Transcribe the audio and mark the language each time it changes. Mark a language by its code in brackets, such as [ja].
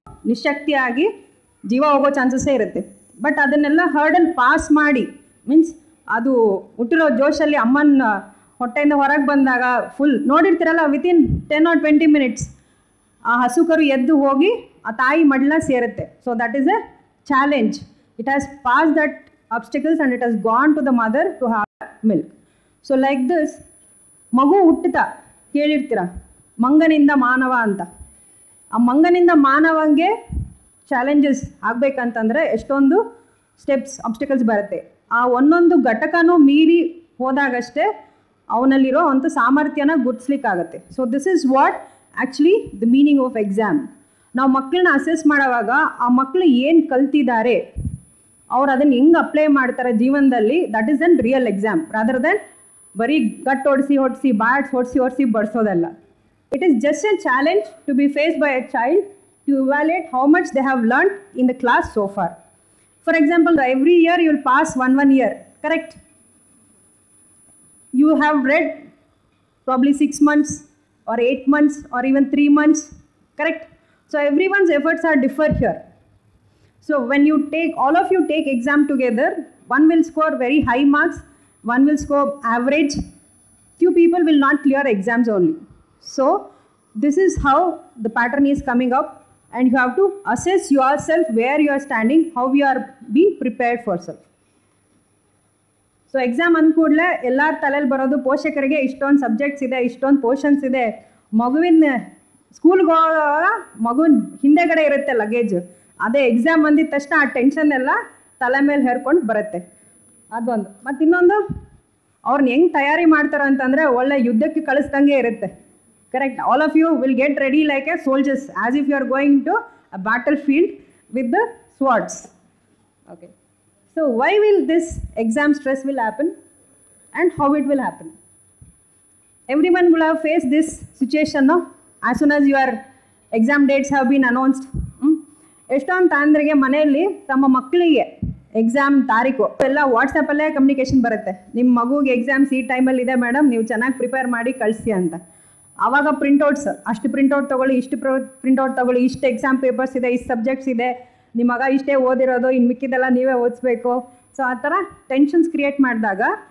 [kn] ನಿಶಕ್ತಿಯಾಗಿ ಜೀವ ಹೋಗೋ ಚಾನ್ಸಸ್ಸೇ ಇರುತ್ತೆ. ಬಟ್ ಅದನ್ನೆಲ್ಲ ಹರ್ಡಲ್ ಪಾಸ್ ಮಾಡಿ, ಮೀನ್ಸ್ ಅದು ಹುಟ್ಟಿರೋ ಜೋಶಲ್ಲಿ ಅಮ್ಮನ ಹೊಟ್ಟೆಯಿಂದ ಹೊರಗೆ ಬಂದಾಗ ಫುಲ್ ನೋಡಿರ್ತೀರಲ್ಲ, ವಿತಿನ್ [en] 10 or 20 minutes [kn] ಆ ಹಸು ಕರು ಎದ್ದು ಹೋಗಿ ಆ ತಾಯಿ ಮಡ್ಲ ಸೇರುತ್ತೆ. [en] So that is a challenge. It has pass that obstacles and it has gone to the mother to have milk. So like this, [kn] ಮಗು ಹುಟ್ಟುತ್ತಾ ಕೇಳಿರ್ತೀರ ಮಂಗನಿಂದ ಮಾನವ ಅಂತ. ಆ ಮಂಗನಿಂದ ಮಾನವಂಗೆ ಚಾಲೆಂಜಸ್ ಆಗಬೇಕಂತಂದರೆ ಎಷ್ಟೊಂದು ಸ್ಟೆಪ್ಸ್, ಆಬ್ಸ್ಟಿಕಲ್ಸ್ ಬರುತ್ತೆ. ಆ ಒಂದೊಂದು ಘಟಕನೂ ಮೀರಿ ಹೋದಾಗಷ್ಟೇ ಅವನಲ್ಲಿರೋ ಅಂಥ ಸಾಮರ್ಥ್ಯನ ಗುರ್ತಿಸ್ಲಿಕ್ಕಾಗತ್ತೆ. [en] So this is what actually the meaning of exam. [kn] ನಾವು ಮಕ್ಕಳನ್ನ ಅಸೆಸ್ ಮಾಡೋವಾಗ ಆ ಮಕ್ಕಳು ಏನು ಕಲ್ತಿದ್ದಾರೆ, ಅವ್ರು ಅದನ್ನು ಹೆಂಗೆ ಅಪ್ಲೈ ಮಾಡ್ತಾರೆ ಜೀವನದಲ್ಲಿ, [en] that is an real exam rather than [kn] ಬರೀ ಗಟ್ ಹೊಡಿಸಿ bats ಹೊಡಿಸಿ ಬಡಿಸೋದಲ್ಲ. [en] It is just a challenge to be faced by a child to evaluate how much they have learned in the class so far. For example, every year you will pass one year, correct? You have read probably 6 months or 8 months or even 3 months, correct? So everyone's efforts are differ here. So when you take, all of you take exam together, one will score very high marks, one will score average, few people will not clear exams only. So this is how the pattern is coming up, and you have to assess yourself where you are standing, how you are being prepared for self. [kn] So exam ಅಂದ್ಕೂಡಲೇ ಎಲ್ಲರ ತಲೆಯಲ್ಲಿ ಬರೋದು ಪೋಷಕರಿಗೆ ಇಷ್ಟೊಂದು subjects ಇದೆ, ಇಷ್ಟೊಂದು portions ಇದೆ. ಮಗುವಿನ ಸ್ಕೂಲ್ಗೆ ಹೋಗುವಾಗ ಮಗುವಿನ ಹಿಂದೆಗಡೆ ಇರುತ್ತೆ ಲಗೇಜ್, ಅದೇ ಎಕ್ಸಾಮ್ ಅಂದಿದ ತಕ್ಷಣ ಆ ಟೆನ್ಷನ್ ಎಲ್ಲ ತಲೆ ಮೇಲೆ ಹೇರ್ಕೊಂಡು ಬರುತ್ತೆ. ಅದೊಂದು. ಮತ್ತು ಇನ್ನೊಂದು, ಅವ್ರನ್ನ ಹೆಂಗೆ ತಯಾರಿ ಮಾಡ್ತಾರೆ ಅಂತಂದರೆ ಒಳ್ಳೆ ಯುದ್ಧಕ್ಕೆ ಕಳಿಸ್ದಂಗೆ ಇರುತ್ತೆ. Correct? [en] All of you will get ready like a soldiers, as if you are going to a battle field with the swords. Okay, so why will this exam stress will happen and how it will happen? Everyone will have faced this situation, no? As soon as your exam dates have been announced, [kn] ಎಷ್ಟೊಂದು ತಾಂದ್ರಿಗೆ ಮನೆಯಲ್ಲಿ ತಮ್ಮ ಮಕ್ಕಳಿಗೆ exam ತಾರೀಕು ಎಲ್ಲ ವಾಟ್ಸಪ್ಪಲ್ಲೇ communication ಬರುತ್ತೆ. ನಿಮ್ಮ ಮಗುಗೆ exams ಈ ಟೈಮಲ್ಲಿ ಇದೆ ಮೇಡಮ್, ನೀವು ಚೆನ್ನಾಗಿ ಪ್ರಿಪೇರ್ ಮಾಡಿ ಕಳಿಸಿ ಅಂತ. ಆವಾಗ ಪ್ರಿಂಟೌಟ್ಸ್, ಅಷ್ಟು ಪ್ರಿಂಟೌಟ್ ತೊಗೊಳ್ಳಿ, ಇಷ್ಟು ಪ್ರಿಂಟೌಟ್ ತೊಗೊಳ್ಳಿ, ಇಷ್ಟು ಎಕ್ಸಾಮ್ ಪೇಪರ್ಸ್ ಇದೆ, ಇಷ್ಟು ಸಬ್ಜೆಕ್ಟ್ಸ್ ಇದೆ, ನಿಮ್ಮ ಮಗ ಇಷ್ಟೇ ಓದಿರೋದು, ಇನ್ನು ಮಿಕ್ಕಿದೆಲ್ಲ ನೀವೇ ಓದಿಸ್ಬೇಕು. ಸೊ ಆ ಥರ ಟೆನ್ಷನ್ಸ್ ಕ್ರಿಯೇಟ್ ಮಾಡಿದಾಗ